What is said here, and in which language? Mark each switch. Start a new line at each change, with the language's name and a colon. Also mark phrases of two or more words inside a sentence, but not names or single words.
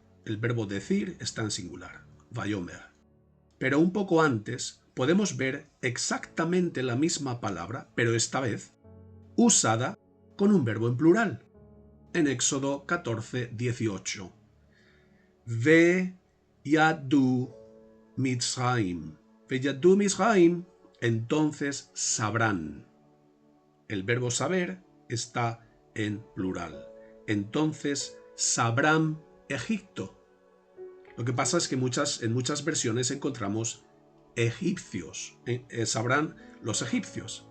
Spanish: El verbo decir está en singular, Vayomer. Pero un poco antes podemos ver exactamente la misma palabra, pero esta vez usada con un verbo en plural. En Éxodo 14:18.
Hebrew: וידעו מצרים. וידעו מצרים.
Spanish: Entonces sabrán. El verbo saber está en plural. Entonces sabrán Egipto. Lo que pasa es que en muchas versiones encontramos egipcios. Sabrán los egipcios.